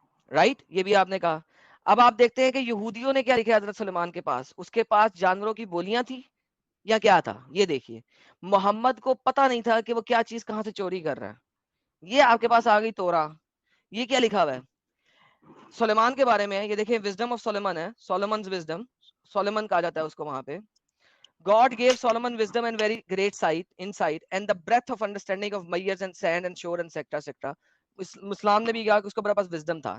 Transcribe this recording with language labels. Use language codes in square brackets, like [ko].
[ur] Right, یہ بھی آپ نے کہا. اب آپ دیکھتے ہیں کہ یہودیوں نے کیا لکھا حضرت سلیمان کے پاس, اس کے پاس جانوروں کی بولیاں تھی یا کیا تھا؟ یہ دیکھیے, محمد کو پتا نہیں تھا کہ وہ کیا چیز کہاں سے چوری کر رہا ہے. یہ آپ کے پاس آ گئی تورا, یہ کیا لکھا ہوا ہے سلیمان کے بارے میں؟ یہ دیکھیں وزڈم آف سلیمان ہے, سولومنز وزڈم, سولومن کہا جاتا ہے اس کو وہاں پہ. [en] God gave Solomon wisdom and very great insight and the breadth of understanding of mayors and sand and shore and etc. [ur] اسلام نے بھی کہا کہ اس کو بڑا پاس wisdom تھا.